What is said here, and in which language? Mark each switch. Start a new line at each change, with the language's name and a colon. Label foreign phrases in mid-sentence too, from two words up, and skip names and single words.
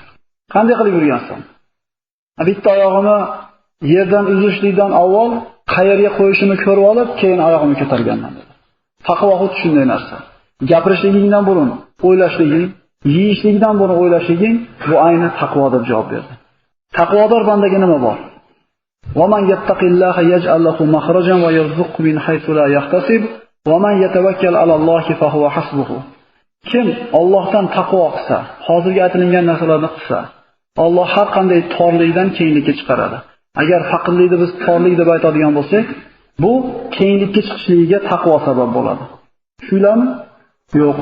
Uzbek: Qanday qilib yurgansan? Bitta oyog'imni yerdan uzishlikdan avval qayerga qo'yishimni ko'rib olib, keyin oyog'imni ko'targanman dedi. Taqvo xuddi shunday narsa. Gapirishligingdan burun o'ylashliging, yeyishlikdan burun o'ylashliging bu ayni taqvo deb javob berdi. Taqvodor bandaga nima bor?
Arabic: وَمَنْ يَتَّقِ اللَّهَ يَجْعَلْ لَهُ مَخْرَجًا وَيَرْزُقْهُ مِنْ حَيْثُ لَا يَحْتَسِبُ وَمَنْ يَتَوَكَّلْ عَلَى اللَّهِ فَهُوَ حَسْبُهُ.
Uzbek: Kim Allohdan taqvo qilsa, hozirga aytilgan narsalarni qilsa, Alloh har qanday torlikdan kenglikka chiqaradi. Agar faqirlikni biz torlik deb aytadigan bo'lsak, bu kenglikka chiqishligiga taqvo sabab bo'ladi. Shularmi? Yo'q.